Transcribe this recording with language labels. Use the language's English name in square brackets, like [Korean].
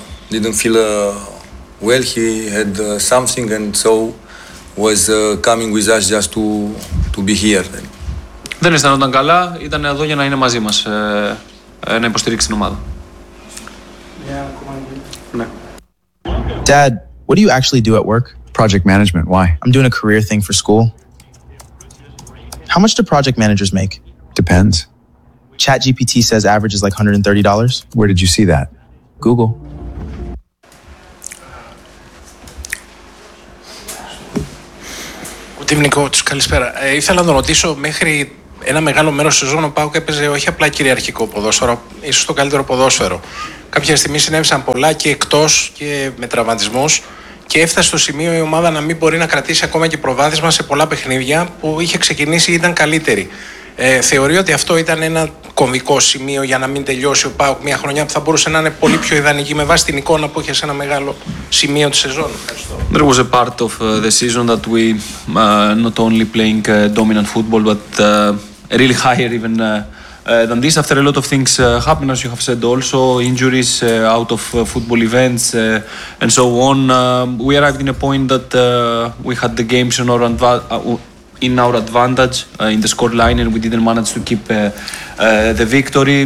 [English] Didn't feel well, he had something and so was coming with us just to be here. [Greek] Δεν αισθανόταν καλά, ήταν εδώ για να είναι μαζί μας, να υποστηρίξει την ομάδα. Ναι. [English] Dad, what do you actually do at work? Project management, why? I'm doing a career thing for school. How much do project managers make? Depends. ChatGPT says average is like $130. Where did you see that? Google. [Greek] Καλησπέρα. Ήθελα να τον ρωτήσω, μέχρι ένα μεγάλο μέρος της σεζόν ο ΠΑΟΚ έπαιζε όχι απλά κυριαρχικό ποδόσφαιρο, ίσως το καλύτερο ποδόσφαιρο. Κάποια στιγμή συνέβησαν πολλά και εκτός και με τραυματισμούς και έφτασε στο σημείο η ομάδα να μην μπορεί να κρατήσει ακόμα και προβάδισμα σε πολλά παιχνίδια που είχε ξεκινήσει ή ήταν καλύτερη. Θεωρεί ότι αυτό ήταν ένα κομβικό σημείο για να μην τελειώσει ο ΠΑΟΚ μια χρονιά που θα μπορούσε να είναι πολύ πιο ιδανική με βάση την εικόνα που είχε σε ένα μεγάλο σημείο της σεζόν? [English] There was a part of the season that we not only playing dominant football but really higher even than this after a lot of things happen, as you have said, also injuries, out of football events and so on. We arrived in a point that we had the games in our advantage in the score line and we didn't manage to keep the victory.